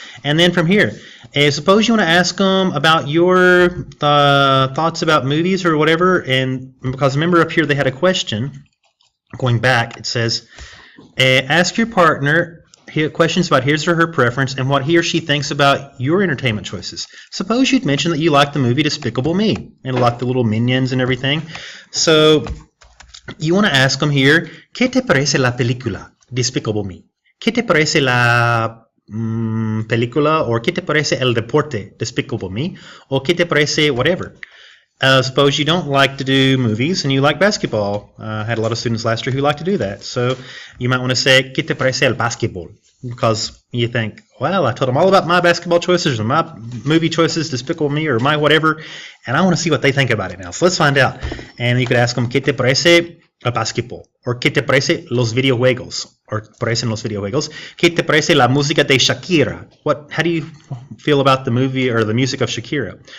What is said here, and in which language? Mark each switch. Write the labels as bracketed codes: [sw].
[en] And then from here, suppose you want to ask them about your thoughts about movies or whatever, and because remember up here they had a question, going back, it says, ask your partner questions about his or her preference and what he or she thinks about your entertainment choices. Suppose you'd mentioned that you like the movie Despicable Me and like the little minions and everything. So you want to ask them here, [es] ¿Qué te parece la película Despicable Me? ¿Qué te parece la película, or ¿qué te parece el deporte Despicable Me? Or ¿qué te parece whatever? [en] Suppose you don't like to do movies and you like basketball. I had a lot of students last year who like to do that. So you might want to say, [es] ¿Qué te parece el basketball? [en] Because you think, well, I told them all about my basketball choices or my movie choices, Despicable Me or my whatever, and I want to see what they think about it now. So let's find out. And you could ask them, [es] ¿Qué te parece el basketball? Or ¿Qué te parece los videojuegos? Or parecen los videojuegos. ¿Qué te parece la música de Shakira? [en] How do you feel about the movie or the music of Shakira?